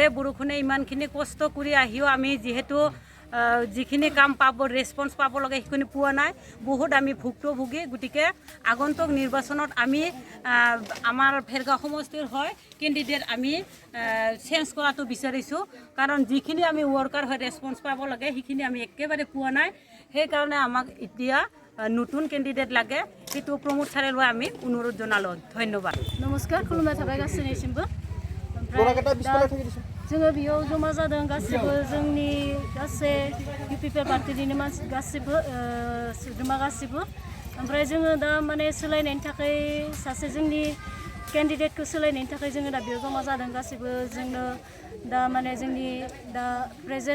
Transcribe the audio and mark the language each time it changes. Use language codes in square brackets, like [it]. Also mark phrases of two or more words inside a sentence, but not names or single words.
[as] বৰষুণে ইমানখিনি কষ্ট কৰি আহিও আমি যিহেতু যিখিনি কাম পাব ৰেছপন্স পাব লাগে সেইখিনি পোৱা নাই বহুত আমি ভুক্তভোগী গতিকে আগন্তুক নিৰ্বাচনত আমি আমাৰ ভেৰগাঁও সমষ্টিৰ হয় কেণ্ডিডেট আমি চেঞ্জ কৰাটো বিচাৰিছোঁ কাৰণ যিখিনি আমি ৱৰ্কাৰ হয় ৰেছপন্স পাব লাগে সেইখিনি আমি একেবাৰে পোৱা নাই সেইকাৰণে আমাক এতিয়া নতুন কেণ্ডিডেট লাগে সেইটো প্ৰমোদ ছাৰে লৈ আমি অনুৰোধ জনালোঁ ধন্যবাদ [brx] नमस्कार खुलुमनाय थाबाय गासैनिसिमबो जोङो बेयाव जमा जादों गासिबो जोंनि गासै UPPL पार्टिनिनो मानसि गासिबो सोद्रोमा गासिबो ओमफ्राय जोङो दा माने सोलायनायनि थाखाय सासे जोंनि केन्डिडेटखौ सोलायनायनि थाखाय जोङो दा बेयाव जमा जादों गासिबो जोंनो दा माने जोंनि दा प्रेजेन्ट